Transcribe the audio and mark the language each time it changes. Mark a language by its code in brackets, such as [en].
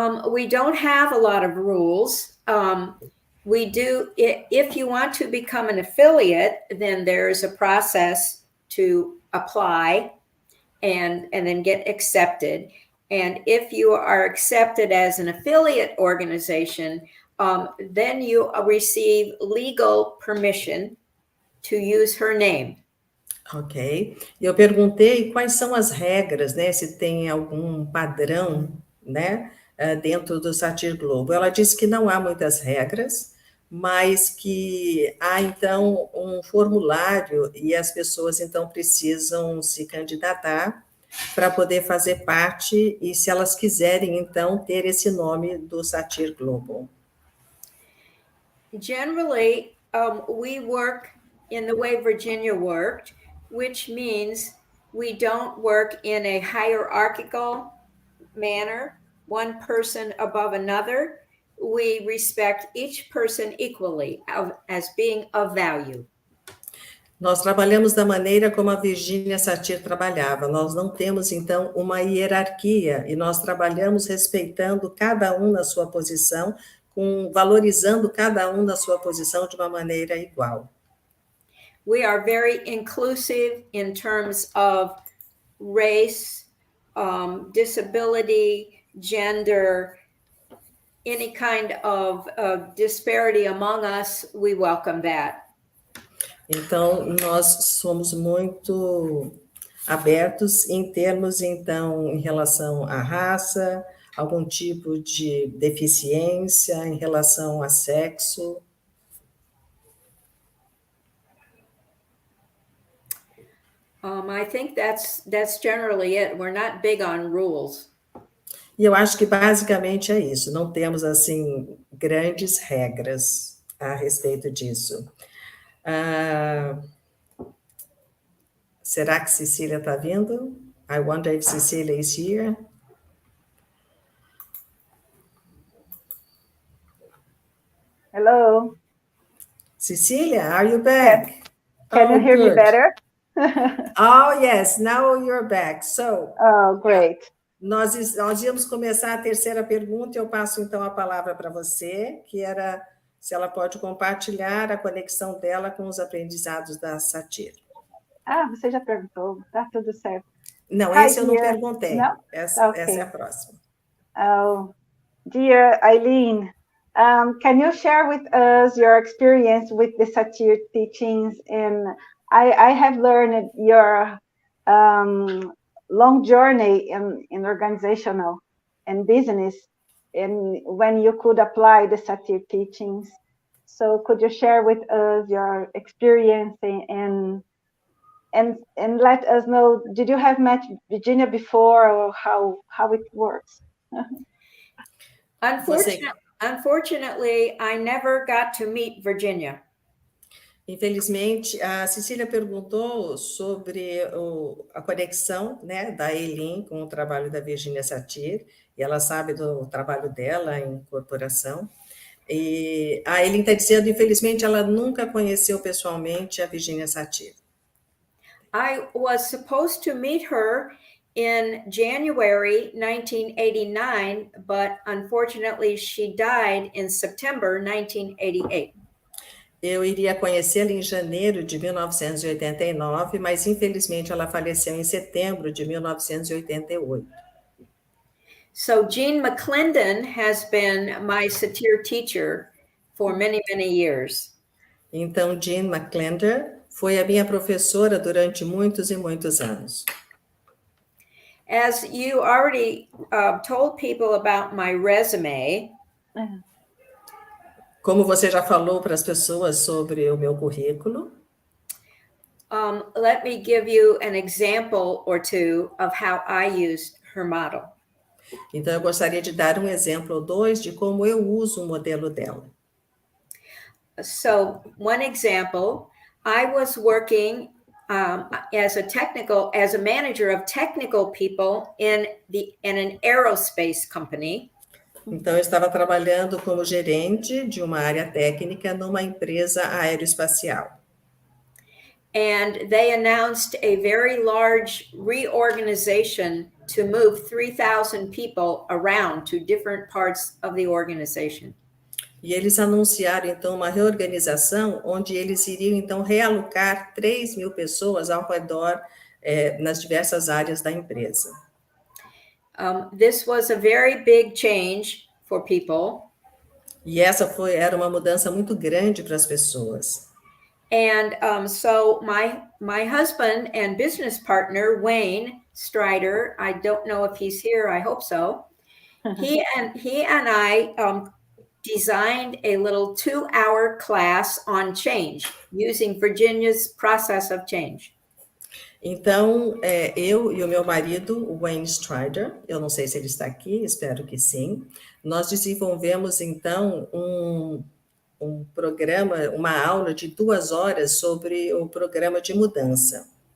[en] We don't have a lot of rules. We do, if you want to become an affiliate, then there's a process to apply and then get accepted. And if you are accepted as an affiliate organization, then you receive legal permission to use her name. Ok. [pt] Eu perguntei quais são as regras, né? Se tem algum padrão, né? Dentro do Satir Global. Ela disse que não há muitas regras, mas que há, então, um formulário e as pessoas, então, precisam se candidatar para poder fazer parte e, se elas quiserem, então, ter esse nome do Satir Global. [en] Generally, we work in the way Virginia worked, which means we don't work in a hierarchical manner, one person above another. We respect each person equally as being of value. [pt] Nós trabalhamos da maneira como a Virginia Satir trabalhava. Nós não temos, então, uma hierarquia e nós trabalhamos respeitando cada um na sua posição, valorizando cada um na sua posição de uma maneira igual. [en] We are very inclusive in terms of race, disability, gender, any kind of disparity among us, we welcome that. [pt] Então, nós somos muito abertos em termos, então, em relação à raça, algum tipo de deficiência, em relação a sexo. [en] I think that's generally it. We're not big on rules. [pt] E eu acho que basicamente é isso. Não temos, assim, grandes regras a respeito disso. Será que Cecília está vindo? [en] I wonder if Cecília is here. Hello. Cecília, are you back? Yes. Can you hear me better? Oh, yes, now you're back. So, great. [pt] Nós íamos começar a terceira pergunta, eu passo então a palavra para você, que era se ela pode compartilhar a conexão dela com os aprendizados da Satir. Você já perguntou, tá tudo certo. Não, [en] Hi, [pt] esse eu não [en] dear. [pt] perguntei. [en] No? [pt] Essa [en] Okay. [pt] é a próxima. [en] Oh, dear Eileen, can you share with us your experience with the Satir teachings? And I have learned your long journey in organizational and business, and when you could apply the Satir teachings. So could you share with us your experience and let us know, did you have met Virginia before, or how it works? Unfortunately, I never got to meet Virginia. [pt] Infelizmente, a Cecília perguntou sobre a conexão, né, da Eileen com o trabalho da Virginia Satir, e ela sabe do trabalho dela em corporação. E a Eileen está dizendo, infelizmente, ela nunca conheceu pessoalmente a Virginia Satir. [en] I was supposed to meet her in January 1989, but unfortunately she died in September 1988. [pt] Eu iria conhecê-la em janeiro de 1989, mas infelizmente ela faleceu em setembro de 1988. [en] So Jean McClendon has been my Satir teacher for many, many years. [pt] Então, Jean McClendon foi a minha professora durante muitos e muitos anos. [en] As you already told people about my resume, [pt] como você já falou para as pessoas sobre o meu currículo, [en] Let me give you an example or two of how I used her model. [pt] Então, eu gostaria de dar um exemplo ou dois de como eu uso o modelo dela. [en] So, one example, I was working as a manager of technical people in an aerospace company. [pt] Então, eu estava trabalhando como gerente de uma área técnica numa empresa aeroespacial. [en] And they announced a very large reorganization to move 3,000 people around to different parts of the organization. [pt] E eles anunciaram, então, uma reorganização onde eles iriam, então, realocar 3.000 pessoas ao redor nas diversas áreas da empresa. [en] This was a very big change for people. [pt] E essa era uma mudança muito grande para as pessoas. [en] And so my husband and business partner, Wayne Strider, I don't know if he's here, I hope so. He and I designed a little 2-hour class on change using Virginia's process of change. [pt] Então, eu e o meu marido, o Wayne Strider, eu não sei se ele está aqui, espero que sim, nós desenvolvemos, então, um programa, uma aula de 2 horas sobre o programa de mudança.